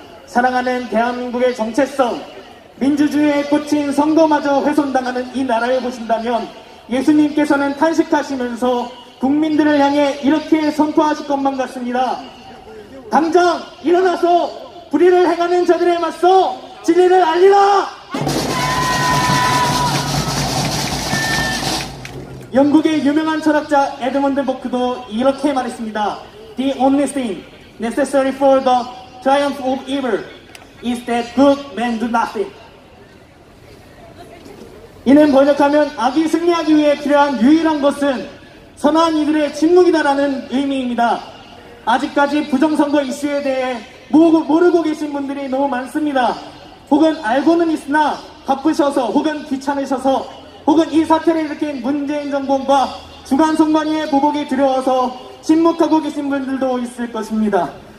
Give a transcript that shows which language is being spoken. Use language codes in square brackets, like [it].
[ko] 사랑하는 대한민국의 정체성, 민주주의에 꽂힌 선거마저 훼손당하는 이 나라를 보신다면 예수님께서는 탄식하시면서 국민들을 향해 이렇게 선포하실 것만 같습니다. 당장 일어나서 불의를 행하는 자들에 맞서 진리를 알리라! 영국의 유명한 철학자 에드먼드 버크도 이렇게 말했습니다. [en] The only thing necessary for the triumph of evil is that good men do nothing. [ko] 이는 번역하면 악이 승리하기 위해 필요한 유일한 것은 선한 이들의 침묵이다라는 의미입니다. 아직까지 부정선거 이슈에 대해 모르고 계신 분들이 너무 많습니다. 혹은 알고는 있으나 바쁘셔서 혹은 귀찮으셔서 혹은 이 사태를 일으킨 문재인 정권과 중앙선관위의 보복이 두려워서 침묵하고 계신 분들도 있을 것입니다.